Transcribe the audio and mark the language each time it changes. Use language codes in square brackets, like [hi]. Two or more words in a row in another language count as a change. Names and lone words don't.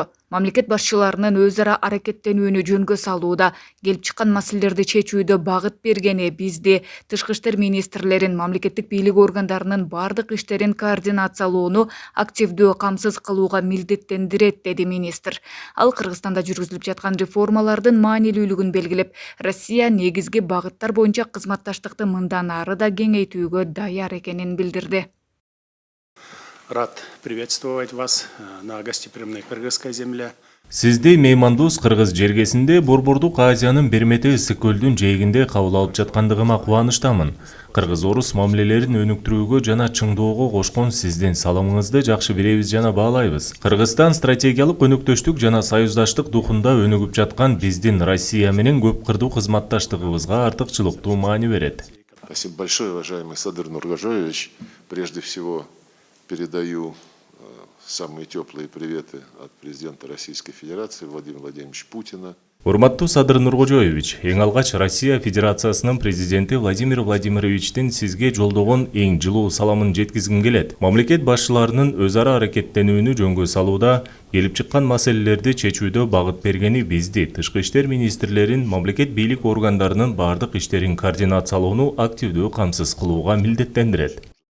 [ky] Мамлекет башчыларынын өз ара аракеттенүүнү жөнгө салууда, келип чыккан маселелерди чечүүдө багыт бергени бизди тышкы иштер министрлерин, мамлекеттик бийлик органдарынын бардык иштерин координациялоону активдүү камсыз кылууга милдеттендирет, деди министр. Ал Кыргызстанда жүргүзүлүп жаткан реформалардын маанилүүлүгүн белгилеп, Россия негизги багыттар боюнча кызматташтыкты мындан ары да кеңейтүүгө даяр экенин билдирди. [ru] Рад приветствовать вас на гостеприимной кыргызской земле. [ky] Сизди меймандус Кыргыз жергесинде Борбордук Азиянын Бермете ысык көлдүн жээгинде кабыл алып жаткандыгыма кубанычтамын. Кыргыз-орус мамилелерин өнүктүрүүгө жана чыңдоого кошкон сиздин салымыңызды жакшы билебиз жана баалайбыз. Кыргызстан стратегиялык өнөктөштүк жана союздаштык духунда өнүгүп жаткан биздин Россия менен көп кырдуу кызматташтыгыбызга артыкчылыктуу маани берет. [ru] Спасибо большое, уважаемый Садыр Нургожоевич. Прежде всего, передаю самые теплые приветы от президента Российской Федерации Владимира Владимировича Путина. [ky] Урматтуу Садыр Нургожоевич, эң алгач Россия Федерациясынын президенти Владимир Владимировичтин сизге жолдогон эң жылуу саламын жеткизгим келет. Мамлекет башчыларынын өз ара аракеттенүүнү жөнгө салууда, келип чыккан маселелерди чечүүдө багыт бергени бизди тышкы иштер министрлерин, мамлекет бийлик органдарынын бардык иштерин координациялоону активдүү камсыз кылууга милдеттендирет.